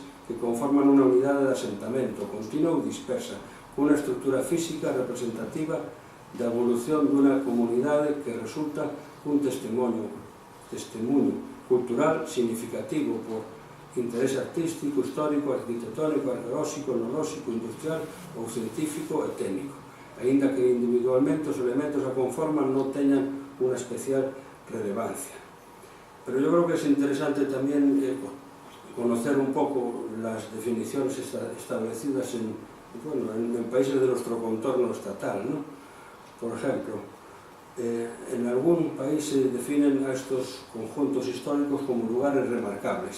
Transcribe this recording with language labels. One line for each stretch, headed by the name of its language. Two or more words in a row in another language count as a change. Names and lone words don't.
Galician: que conforman unha unidade de asentamento continua ou dispersa, cunha estructura física representativa da evolución dunha comunidade que resulta un testemunho cultural significativo por interés artístico, histórico, arquitectónico, arqueolóxico, etnolóxico, industrial ou científico e técnico, aínda que individualmente os elementos a conforman non teñan unha especial relevancia.
Spanish: Pero yo creo que es interesante tamén conocer
Galician: un pouco
Spanish: las definiciones establecidas en países de nuestro contorno estatal, ¿no? Por ejemplo, en algún país se definen a estos conjuntos históricos como lugares remarcables